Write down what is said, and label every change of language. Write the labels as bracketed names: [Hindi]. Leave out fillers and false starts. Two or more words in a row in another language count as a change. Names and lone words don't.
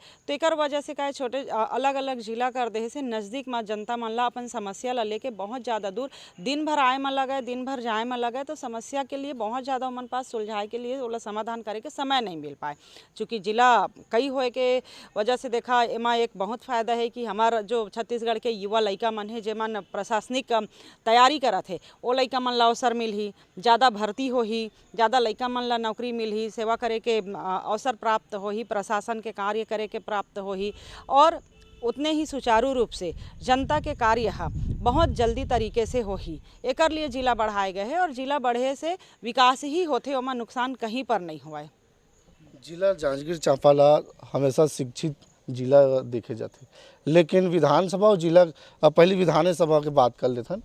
[Chhattisgarhi] तो एकर वजह से क्या छोटे अलग अलग जिला कर दे से नज़दीक में जनता मन ला अपन समस्या ला लेके बहुत ज़्यादा दूर दिन भर आए में लगे, दिन भर जाए में लगे, तो समस्या के लिए बहुत ज़्यादा मन पास सुलझाए के लिए ओला समाधान करे के समय नहीं मिल पाए। चूँकि जिला कई होए के वजह से देखा एमा एक बहुत फ़ायदा है कि हमारा जो जो छत्तीसगढ़ के युवा लइका मन है जेमन प्रशासनिक तैयारी करत है वो लइका मन ला अवसर मिलही, ज़्यादा भर्ती होही, ज़्यादा लइका मन ला नौकरी मिलही, सेवा करे के अवसर प्राप्त होही, प्रशासन के कार्य करे के प्राप्त होही और उतने ही सुचारू रूप से जनता के कार्य बहुत जल्दी तरीके से होही। एकर लिए जिला बढ़ाए गए हैं और जिला बढ़े से विकास ही होते, ओमा नुकसान कहीं पर नहीं हुआ है। जिला जांजगीर चांपा ला हमेशा शिक्षित जिला देखे जाते, लेकिन विधानसभा और जिला पहली विधानसभा की बात कर लेते हैं।